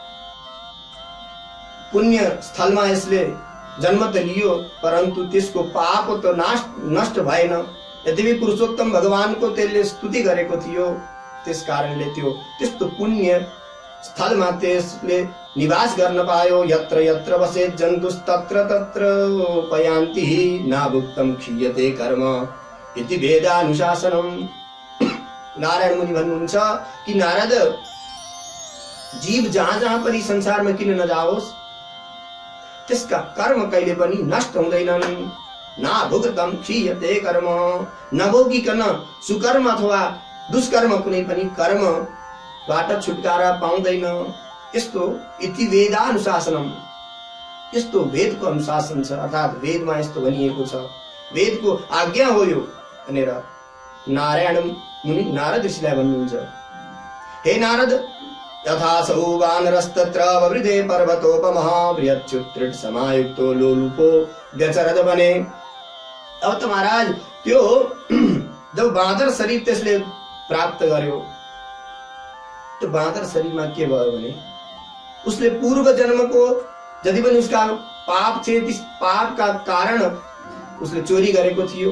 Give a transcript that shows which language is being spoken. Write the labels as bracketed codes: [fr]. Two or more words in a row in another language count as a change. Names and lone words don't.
[ne] पुण्य स्थलमा यसले जन्म त लियो, परन्तु त्यसको पाप त नष्ट भएन। यद्यपि पुरुषोत्तम भगवानको त्यसले स्तुति गरेको थियो, त्यस कारणले त्यो त्यस्तो पुण्य स्थलमा त्यसले निवास गर्न पायो। [sa] यत्र यत्र वसेत् जन्तुस्तत्र तत्र पयान्ति नाभुक्तं क्षीयते कर्म इति वेदानुशासनम्। [ne] नारायण मुनि भन्नुहुन्छ कि नारद, जीव जहाँ जहाँ पनि संसारमा किन नजाओस्, त्यसका कर्म कहिले पनि नष्ट हुँदैनन्। [sa] नाभुक्तं क्षीयते कर्म, [ne] नभोगिकन सुकर्म अथवा दुष्कर्म कुनै पनि कर्मबाट छुटकारा पाउँदैन। यस्तो [sa] इति वेदानुशासनम्, [ne] यस्तो वेदको अनुशासन छ, अर्थात् वेदमा यस्तो भनिएको छ, वेदको आज्ञा हो यो भनेर नारायण मुनि नारद ऋषिलाई भन्नुहुन्छ। [sa] हे नारद, यथासौ वानरस्तत्र ववृधे पर्वतोपमः बृहच्युत्रिट समायुक्तो लोलुपो व्यचरद वने। [ne] अब त महाराज त्यो जब बाँदर शरीर त्यसले प्राप्त गर्यो, त्यो बाँदर शरीरमा के भयो भने उसले पूर्व जन्मको जति पनि उसका पाप थिए, त्यस पापका कारण उसले चोरी गरेको थियो।